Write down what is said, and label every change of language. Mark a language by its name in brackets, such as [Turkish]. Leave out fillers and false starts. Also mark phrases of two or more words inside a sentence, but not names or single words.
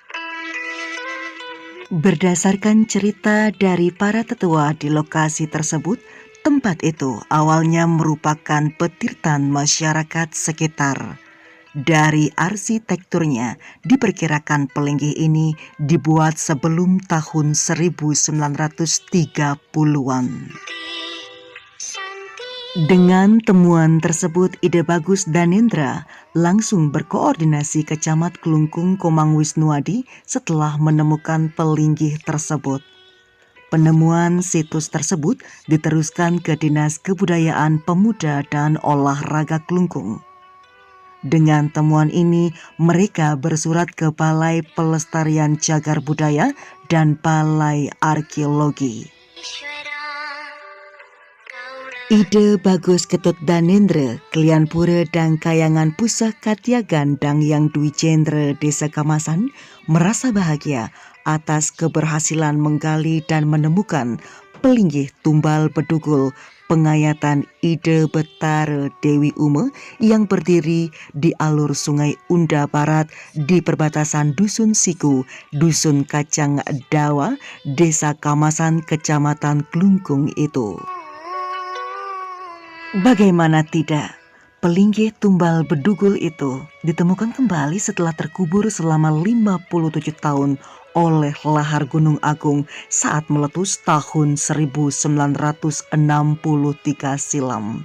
[Indonesian] Berdasarkan cerita dari para tetua di lokasi tersebut, tempat itu awalnya merupakan petirtan masyarakat sekitar. Dari arsitekturnya, diperkirakan pelinggih ini dibuat sebelum tahun 1930-an. Dengan temuan tersebut, Ide Bagus Danendra langsung berkoordinasi ke Camat Klungkung Komang Wisnuwadi setelah menemukan pelinggih tersebut. Penemuan situs tersebut diteruskan ke Dinas Kebudayaan Pemuda dan Olahraga Klungkung. Dengan temuan ini, mereka bersurat ke Balai Pelestarian Cagar Budaya dan Balai Arkeologi. Ide Bagus Ketut Danendra, klien Pura dan Kayangan Pusaka Katyagan dan Yang Dwi Jendra Desa Kamasan merasa bahagia atas keberhasilan menggali dan menemukan pelinggih tumbal bedugul pengayatan Ide Betara Dewi Ume yang berdiri di alur Sungai Unda Barat di perbatasan Dusun Siku, Dusun Kacang Dawa, Desa Kamasan, Kecamatan Klungkung itu. Bagaimana tidak, pelinggih tumbal bedugul itu ditemukan kembali setelah terkubur selama 57 tahun oleh lahar Gunung Agung saat meletus tahun 1963 silam.